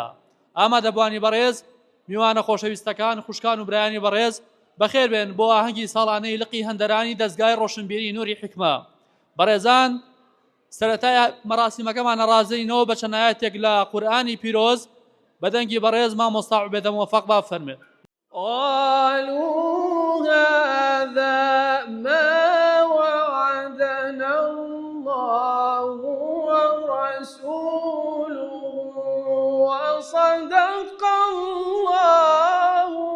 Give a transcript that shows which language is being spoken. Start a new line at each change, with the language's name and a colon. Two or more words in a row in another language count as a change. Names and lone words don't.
Central Kurdish: ئامادەبوانی بەڕێز، میوانە خۆشەویستەکان، خوشکان و برایانی بەڕێز، بەخێر بێن بۆ ئاهەنگی ساڵانەی لقی هەندەرانی دەستگای ڕۆشنبیری نووری حکمە. بەڕێزان، سەرەتای مەراسیمەکەمانە ڕازەینەوە بە چەند ئایەتێک لە قورئانی پیرۆز بەدەنگی بەڕێز مامۆستا عوبێدە موفەق با بفەرمێت.
Arabic: قالوا هذا ما وعدنا الله ورسوله وصدق الله